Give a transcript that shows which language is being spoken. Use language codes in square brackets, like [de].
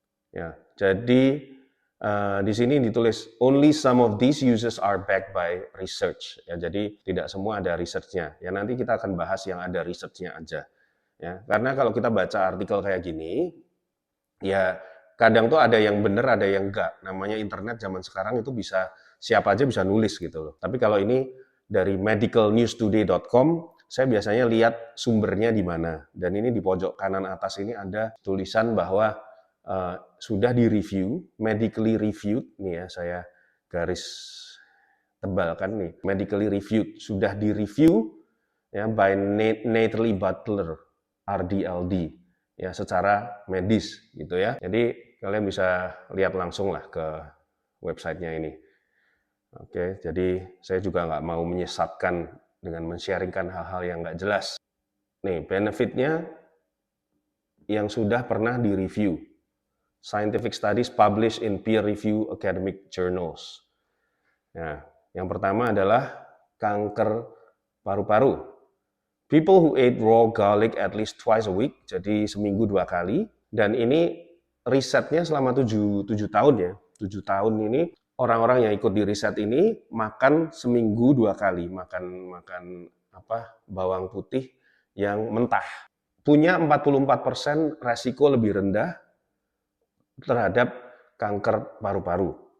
[id] Ya, jadi di sini ditulis [en] only some of these uses are backed by research. [id] Ya, jadi tidak semua ada researchnya. Ya, nanti kita akan bahas yang ada researchnya aja. Ya, karena kalau kita baca artikel kayak gini, ya kadang tuh ada yang benar, ada yang enggak. Namanya internet zaman sekarang itu bisa siapa aja bisa nulis gitu loh. Tapi kalau ini dari medicalnewstoday.com, saya biasanya lihat sumbernya di mana. Dan ini di pojok kanan atas ini ada tulisan bahwa sudah di-review, medically reviewed, nih ya saya garis tebalkan nih, medically reviewed, sudah di-review ya by Natalie Butler, RDLD, ya secara medis gitu ya. Jadi kalian bisa lihat langsung lah ke websitenya ini. Oke, jadi saya juga nggak mau menyesatkan dengan men-sharingkan hal-hal yang nggak jelas. Nih, benefitnya yang sudah pernah di-review. [en] Scientific studies published in peer-review academic journals. [id] Nah, yang pertama adalah kanker paru-paru. [en] People who ate raw garlic at least twice a week, [id] jadi seminggu 2 kali. Dan ini risetnya selama 7 tahun ya. 7 tahun ini orang-orang yang ikut di riset ini makan seminggu 2 kali, makan bawang putih yang mentah. Punya 44% resiko lebih rendah terhadap kanker paru-paru.